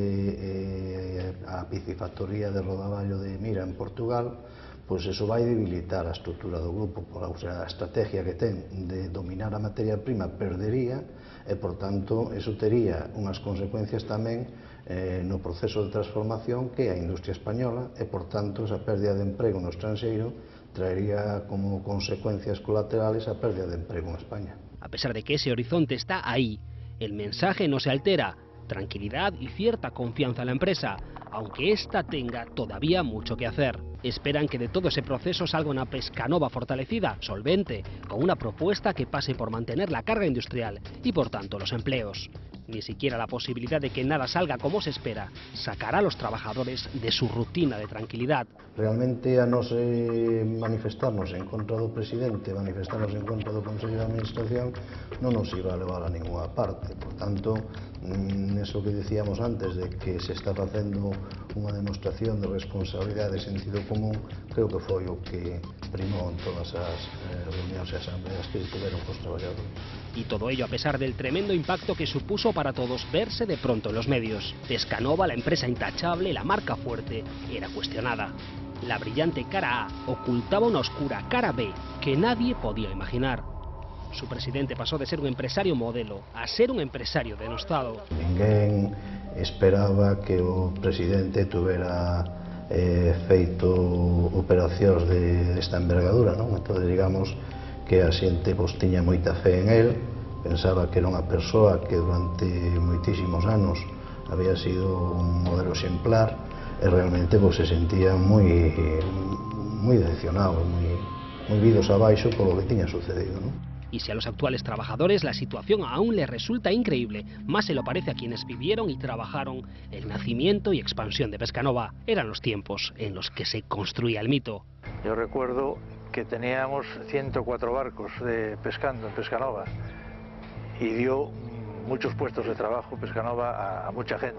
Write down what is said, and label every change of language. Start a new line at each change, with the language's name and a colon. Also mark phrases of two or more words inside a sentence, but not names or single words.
Galician: a piscifactoría de Rodaballo de Mira en Portugal, pois eso vai debilitar a estrutura do grupo, o sea, a estrategia que ten de dominar a materia prima perdería e, por tanto, eso tería unhas consecuencias tamén no proceso de transformación que é a industria española e, por tanto, esa pérdida de emprego no estranxeiro traería como
Spanish: consecuencias colaterales a pérdida de empleo en España. A pesar de que ese horizonte está ahí, el mensaje no se altera. Tranquilidad y cierta confianza en la empresa, aunque ésta tenga todavía mucho que hacer. Esperan que de todo ese proceso salga una Pescanova fortalecida, solvente, con una propuesta que pase por mantener la carga industrial y, por tanto, los empleos. Ni siquiera la posibilidad de que nada salga como se espera sacará a los trabajadores de su rutina de tranquilidad.
Galician: Realmente a nos manifestarnos en contra do presidente, manifestarnos en contra do Consello de Administración,
Spanish: non nos iba a levar a ninguna parte.
Galician: Por tanto,
Spanish: Eso que decíamos antes de que se está
Galician: facendo unha demostración de responsabilidade e sentido común, creo que foi o que primou en todas as reunións e asambleas que tiveron cos traballadores.
Spanish: Y todo ello a pesar del tremendo impacto que supuso para todos verse de pronto en los medios. Pescanova, la empresa intachable, la marca fuerte, era cuestionada. La brillante cara A ocultaba una oscura cara B que nadie podía imaginar. Su presidente pasó de ser un empresario modelo a ser un empresario denostado.
Galician: Ninguén esperaba que o presidente tuvera feito operacións desta envergadura, non? Entón, digamos que a xente tiña moita fe en él, pensaba que era unha persoa que durante moitísimos anos había sido un modelo exemplar e realmente se sentía moi decepcionado, moi vidos abaixo polo que tiña sucedido, non?
Spanish: Y si a los actuales trabajadores la situación aún les resulta increíble, más se lo parece a quienes vivieron y trabajaron el nacimiento y expansión de Pescanova. Eran los tiempos en los que se construía el mito. Yo recuerdo que teníamos 104 barcos pescando en Pescanova y dio muchos puestos de trabajo Pescanova a mucha gente.